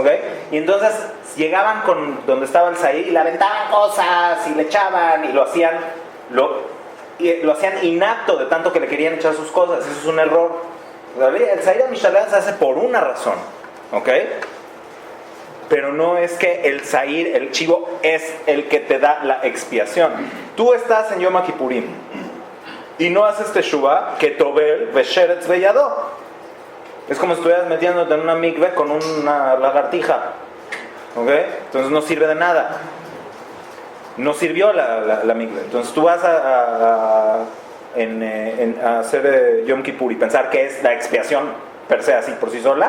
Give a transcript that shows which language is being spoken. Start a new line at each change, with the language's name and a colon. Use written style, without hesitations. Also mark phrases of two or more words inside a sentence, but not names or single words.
Spanish: Y entonces llegaban con donde estaba el Zahir y le aventaban cosas y le echaban y lo hacían inapto de tanto que le querían echar sus cosas. Eso es un error. El
Hebrew: שעיר משתלח
Spanish: se hace por una razón, ¿ok? Pero no es que el Zahir, el chivo, es el que te da la expiación. Tú estás en Yom Kippurim y no haces teshuvah, que
Hebrew: טובל ושרץ בידו.
Spanish: Es como si estuvieras metiéndote en una mikve con una lagartija, ¿ok? Entonces no sirve de nada. No sirvió la mikve. Entonces tú vas a hacer Yom Kippur y pensar que es la expiación
Latin: per se
Spanish: así por sí sola.